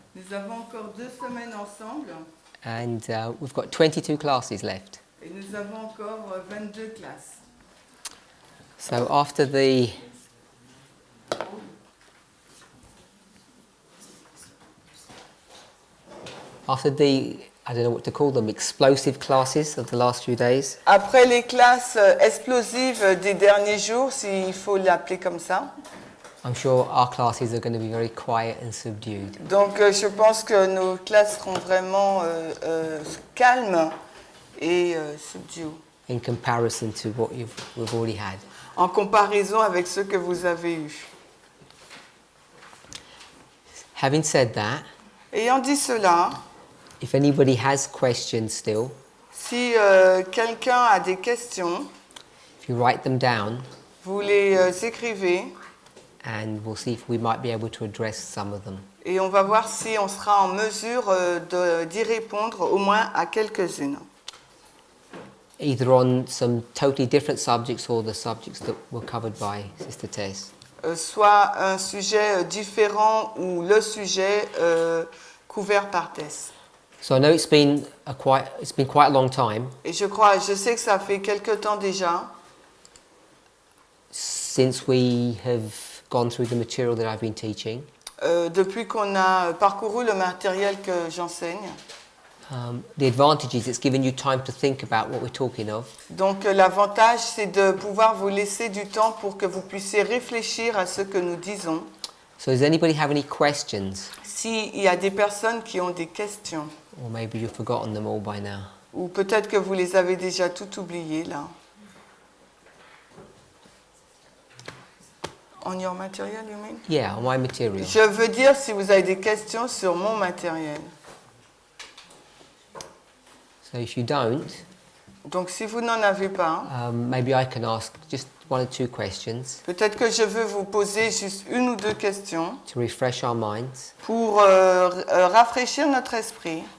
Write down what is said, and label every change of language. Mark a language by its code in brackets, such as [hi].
[fr] Nous avons encore 2 semaines ensemble. [en] And we've got 22 classes left. [fr] Et nous avons encore 22 classes. [en] So after the I don't know what to call them, explosive classes of the last few days. [fr] Après les classes explosives des derniers jours, s'il faut l'appeler comme ça. [en] I'm sure our classes are going to be very quiet and subdued. [fr] Donc je pense que nos classes seront vraiment calmes et subdues. [en] In comparison to what we've already had. [fr] En comparaison avec ceux que vous avez eus. [en] Having said that, [fr] Ayant dit cela, [en] if anybody has questions still, [fr] si quelqu'un a des questions, [en] if you write them down, [fr] vous les écrivez [en] and we'll see if we might be able to address some of them. [fr] et on va voir si on sera en mesure d'y répondre au moins à quelques-unes. [en] Either on some totally different subjects or the subjects that were covered by Sister Tess. [fr] Soit un sujet différent ou le sujet couvert par Tess. [en] So I know it's been quite a long time [fr] Et je sais que ça fait quelque temps déjà [en] since we have gone through the material that I've been teaching. [fr] Depuis qu'on a parcouru le matériel que j'enseigne. [en] The advantage is it's given you time to think about what we're talking of. [fr] Donc l'avantage, c'est de pouvoir vous laisser du temps pour que vous puissiez réfléchir à ce que nous disons. [en] So does anybody have any questions? [fr] S'il y a des personnes qui ont des questions, [en] Or maybe you've forgotten them all by now. [fr] ou peut-être que vous les avez déjà toutes oubliées là. [en] On your material, you mean? Yeah, on my material. [fr] Je veux dire si vous avez des questions sur mon matériel. [en] So if you don't, [fr] Donc si vous n'en avez pas, [en] maybe I can ask just 1 or 2 questions [fr] peut-être que je veux vous poser juste 1 ou 2 questions [en] to refresh our minds. [fr] pour rafraîchir notre esprit.